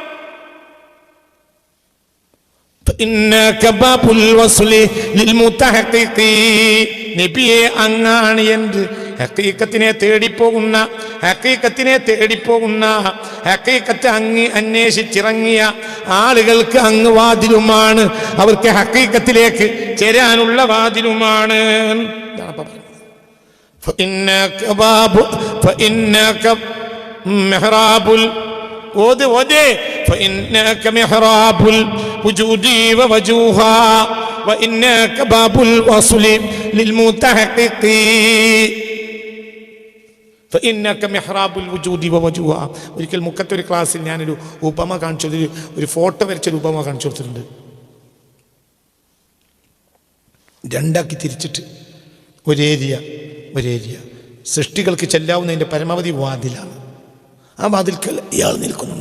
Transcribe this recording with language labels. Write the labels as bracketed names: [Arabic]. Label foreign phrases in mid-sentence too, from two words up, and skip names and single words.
[Malayalam] നബിയെ അങ്ങാണ് എന്ന് ഹഖീഖത്തിനെ തേടിപ്പോകുന്ന ഹഖീഖത്ത് അങ്ങ് അന്വേഷിച്ചിറങ്ങിയ ആളുകൾക്ക് അങ്ങ് വാതിലുമാണ്. അവർക്ക് ഹഖീഖത്തിലേക്ക് ചേരാനുള്ള വാതിലുമാണ്. [Arabic] فإنك محراب الوجود ووجوها وإنك باب الوصل للمتحقق فإنك محراب الوجود ووجوها. [Malayalam] ഒരിക്കൽ മുക്കത്തൊരു ക്ലാസ്സിൽ ഞാനൊരു ഉപമ കാണിച്ചു, ഒരു ഫോട്ടോ വരച്ചൊരു ഉപമ കാണിച്ചു കൊടുത്തിട്ടുണ്ട്. രണ്ടാക്കി തിരിച്ചിട്ട് ഒരേരിയ സൃഷ്ടികൾക്ക് ചെല്ലാവുന്നതിൻ്റെ പരമാവധി വാതിലാണ്. ആ വാതിൽക്കൽ ഇയാൾ നിൽക്കുന്നുണ്ട്.